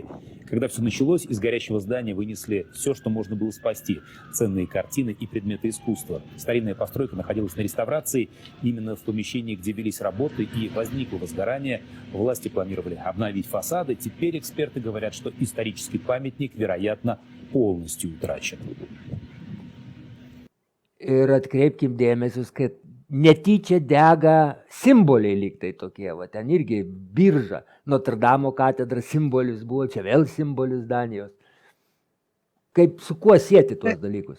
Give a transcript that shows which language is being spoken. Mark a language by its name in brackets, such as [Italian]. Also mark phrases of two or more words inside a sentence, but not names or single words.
[Russian] Когда все началось, из горящего здания вынесли все, что можно было спасти. Ценные картины и предметы искусства. Старинная постройка находилась на реставрации. Именно в помещении, где велись работы и возникло возгорание, власти планировали обновить фасады. Теперь эксперты говорят, что исторический памятник, вероятно, полностью утрачен. [Lithuanian] Ir atkreipkim dėmesius, kad netyčia dega simboliai lygtai tokie, va ten irgi birža, Notre Dame katedra simbolis buvo, čia vėl simbolis Danijos. Kaip su kuo sieti tuos dalykus?